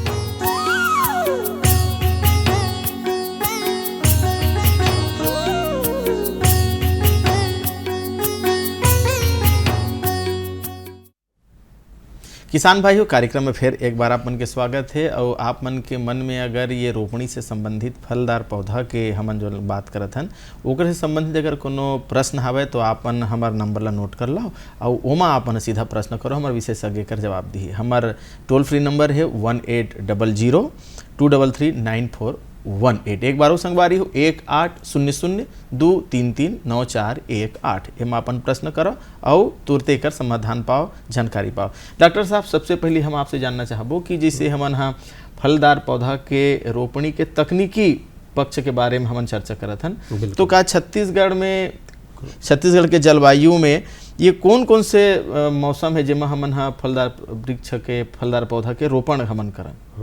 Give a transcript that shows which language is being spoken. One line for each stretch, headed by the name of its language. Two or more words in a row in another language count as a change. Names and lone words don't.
Chhattisgarhi: किसान भाइयों, कार्यक्रम में फिर एक बार आप मन के स्वागत है। और आप मन के मन में अगर ये रोपणी से संबंधित फलदार पौधा के हमन जो बात करत हन ओकर से संबंधित अगर कोनो प्रश्न हवे तो आपन हमार नंबर ला नोट कर लो और ओमा आपन सीधा प्रश्न करो, हमार विशेषज्ञ कर जवाब दी। हमार
English: toll free number
Chhattisgarhi: है 1800 233 9418। एक बार संगवारी हो 1800 233 9418। एम अपन प्रश्न करो और तुरते कर समाधान पाओ, जानकारी पाओ। डॉक्टर साहब, सबसे पहले हम आपसे जानना चाहबो कि जैसे हमन हाँ फलदार पौधा के रोपणी के तकनीकी पक्ष के बारे में हमन चर्चा करत हन, तो का छत्तीसगढ़ के जलवायु में ये कौन कौन से मौसम है जिसमें हमन हाँ फलदार वृक्ष के फलदार पौधा के रोपण हमन करन?